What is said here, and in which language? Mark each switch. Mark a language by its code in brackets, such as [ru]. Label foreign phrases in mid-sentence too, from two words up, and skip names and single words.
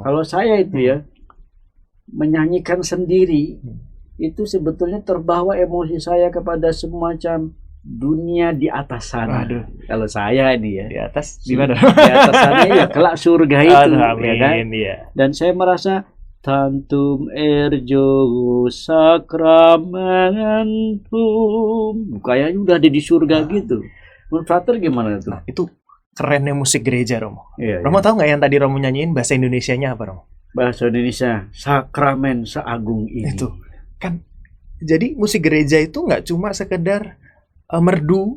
[id] Kalau saya itu ya menyanyikan sendiri itu sebetulnya terbawa emosi saya kepada semacam dunia di atas sana. Aduh. Kalau saya ini ya Di atas di mana? di atas sana ya kelak surga itu, Aduh, ya kan? amin, iya. Dan saya merasa tantum erjo sakramentum, kayaknya udah ada di surga gitu. Menurut Frater gimana tuh? Nah, itu kerennya musik gereja, Romo. Iya, Romo tahu nggak yang tadi Romo nyanyiin bahasa Indonesianya apa, Romo? bahasa Indonesia, sakramen seagung ini. Itu kan. Jadi musik gereja itu nggak cuma sekedar merdu,